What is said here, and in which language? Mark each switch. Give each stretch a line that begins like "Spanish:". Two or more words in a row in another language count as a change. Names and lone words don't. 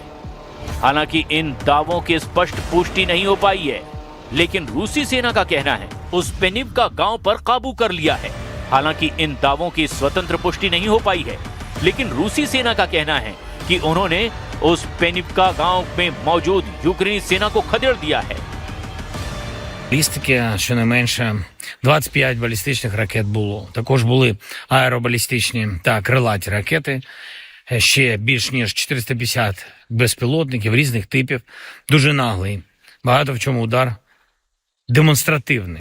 Hindi: हालांकि इन दावों की स्पष्ट पुष्टि नहीं हो पाई है, लेकिन रूसी सेना का कहना है उस पेनिवका गांव पर काबू कर लिया है। हालांकि इन दावों की स्वतंत्र पुष्टि नहीं हो पाई है, लेकिन रूसी सेना का कहना है कि उन्होंने उस पेनिवका गांव में मौजूद यूक्रेनी सेना को खदेड़ दिया है।
Ukrainian: Балістики, щонайменше 25 балістичних ракет було. Також були аеробалістичні та крилаті ракети. Ще більш ніж 450 безпілотників різних типів. Дуже наглий. Багато в чому удар демонстративний.